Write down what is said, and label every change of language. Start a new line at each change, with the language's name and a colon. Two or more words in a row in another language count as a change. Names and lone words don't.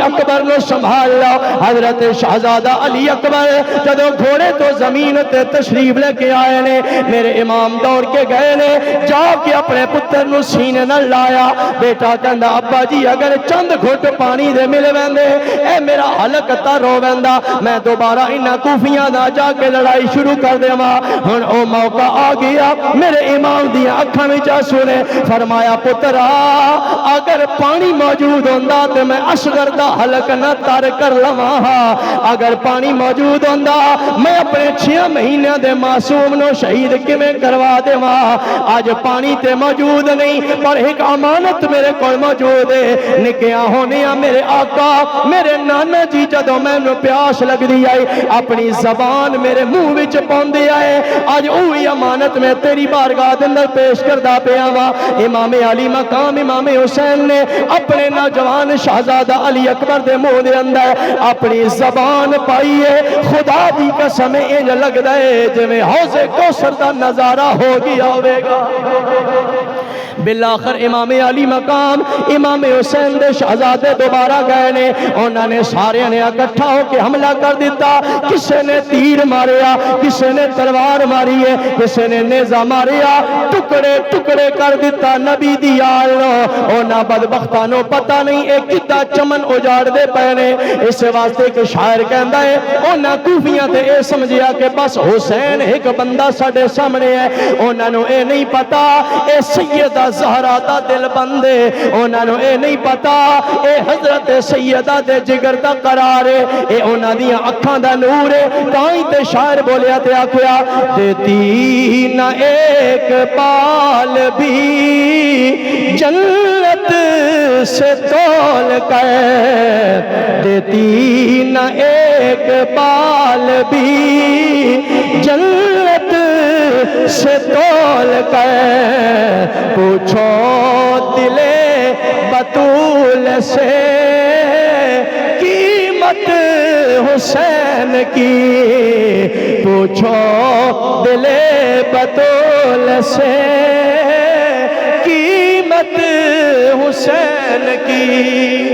Punjabi: اکبر نو سنبھال لو حضرت شہزادہ علی اکبر جدو گھوڑے تو زمین تے تشریف لے کے آئے نے میرے امام دوڑ کے گئے نے جا کے اپنے پتر نو سینے نہ لایا بیٹا کہندا ابا جی اگر چند گھٹ پانی دے مل ویندے اے میرا حلق تا رو ویندا میں دوبارہ انہاں کوفیاں دا جا کے لڑائی شروع کر دیواں ہن او موقع آ گیا میرے امام دی اکھاں وچ آنسو نے فرمایا پترا اگر پانی موجود ہوندا تے میں اصغر دا حلق نہ تر کر لواں اگر پانی موجود ہوندا میں اپنے 6 مہینے دے معصوم نو شہید کیویں کروا دیواں اج پانی تے موجود نہیں پر ایک امانت میرے کول موجود ہے نکیاں ہونیاں میرے آقا میرے نانا جی جدوں مینوں پیاس لگدی آئی اپنی زبان میرے منہ وچ پاندے آئے اج اوہی امانت میں تیری بارگاہ دے اندر پیش کردا پیا وا امام علی مقام امام حسین نے اپنے نوجوان شہزادہ علی اکبر دے منہ دے اندر اپنی زبان پائی ہے خدا دی قسم انج لگدا ہے جویں حوض کوثر دا نظارہ ہو گیا ہوے گا بالآخر امام علی مقام امام حسین دے شہزادے دوبارہ گئے نے، انہوں نے سارے نے اکٹھا ہو کے حملہ کر دیتا، کسے نے تیر ماریا، کسے نے تلوار ماری ہے، کسے نے نیزہ ماریا، ٹکڑے ٹکڑے کر دیتا نبی دی آل نو۔ انہاں بدبختانوں پتہ نہیں ایک کتا چمن اجاڑ دے پہنے، اس واسطے کہ شاعر کہندا ہے انہاں کوفیاں تے اے سمجھیا کہ بس حسین ایک بندہ ساڈے سامنے ہے، انہاں نو اے نہیں پتا اے سیدہ زہرا دا دل بندے، انہاں نو اے نہیں پتا اے حضرت سیدہ دے جگر دا قرار ہے، اے انہاں دیاں اکھاں دا نور ہے۔ تائیں تے شاعر بولیا تے آکھیا
Urdu: دیتی نہ ایک پال بھی جنت سے تول کر، دیتی نہ ایک پال بھی جنت سے تول کر، پوچھو دل بطول سے قیمت حسین کی، پوچھو دل بطول سے قیمت حسین کی۔